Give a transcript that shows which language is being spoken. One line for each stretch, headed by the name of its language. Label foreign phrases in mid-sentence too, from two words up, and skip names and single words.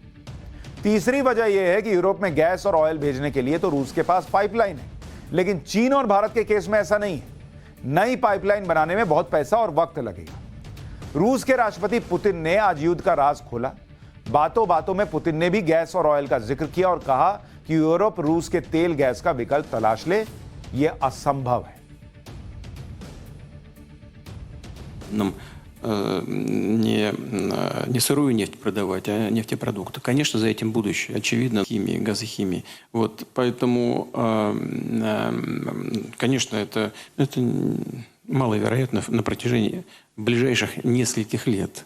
Hindi: तीसरी वजह यह है कि यूरोप में गैस और ऑयल भेजने के लिए तो रूस के पास पाइपलाइन है, लेकिन चीन और भारत के केस में ऐसा नहीं है। नई पाइपलाइन बनाने में बहुत पैसा और वक्त लगेगा। रूस के राष्ट्रपति पुतिन ने आज युद्ध का राज खोला। बातों बातों में पुतिन ने भी गैस और ऑयल का जिक्र किया और कहा कि यूरोप रूस के तेल गैस का विकल्प तलाश ले, यह असंभव है।
Russian: Нам не сырую нефть продавать, а нефтепродукты. Конечно, за этим будущее, очевидно, химии, газохимии. Вот, поэтому, конечно, это маловероятно на протяжении ближайших нескольких лет.